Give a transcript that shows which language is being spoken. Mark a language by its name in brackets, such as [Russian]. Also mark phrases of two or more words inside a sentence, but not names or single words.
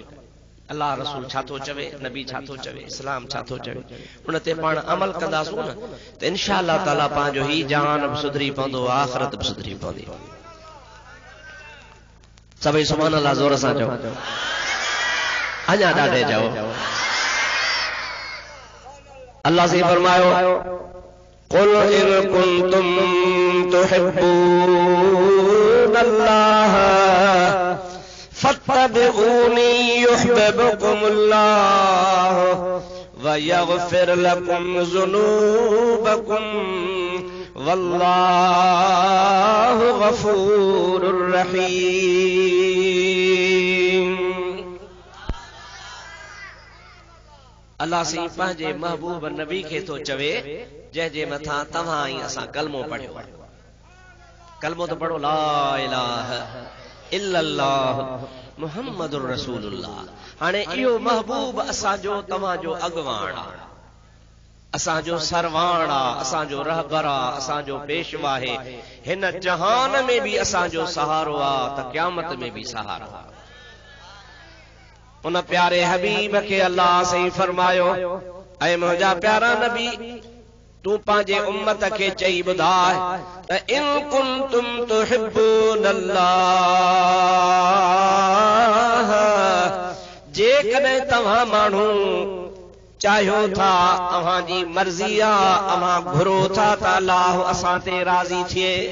[Sindhi] अल्लाह रसूल छा थो चवे, नबी छा थो चवे, इस्लाम छा थो चवे, उन ते पाण अमल कंदासूं न त [Arabic] إن شاء الله تعالى [Sindhi] पंहिंजो ही जान बि सुधरी पवंदो, आख़िरत बि सुधरी पवंदी। सभई [Arabic] سبحان الله [Sindhi] ज़ोर सां चओ, अञा ॾाढे चओ। अल्लाह से फरमायो [Arabic] قل إن كنتم تحبون الله فاتبعوني يحببكم الله ويغفر لكم ذنوبكم والله غفور رحيم. [Sindhi] अल्लाह सी पंहिंजे महबूब नबी खे थो चवे जंहिंजे मथां तव्हां ऐं असां कलमो पढ़ियो। कलमो त पढ़ो, [Arabic] لا إله إلا الله محمد رسول الله. [Sindhi] हाणे इहो महबूब असांजो तव्हांजो अॻवान आहे, असांजो सरवाण आहे, असांजो रहबर आहे, असांजो पेशवा आहे। हिन जहान में बि असांजो सहारो आहे त क़यामत में बि सहारो आहे। उन प्यारे हबीब खे अल्लाह सही फरमायो, ऐ मुंहिंजा प्यारा नबी तू पंहिंजे उम्मत खे चई ॿुधाए त [Arabic] إن كنتم تحبون الله, [Sindhi] जेकॾहिं तव्हां माण्हू चाहियो था, तव्हांजी मर्ज़ी आहे, तव्हां घुरो था त अल्लाह असां ते राज़ी थिए।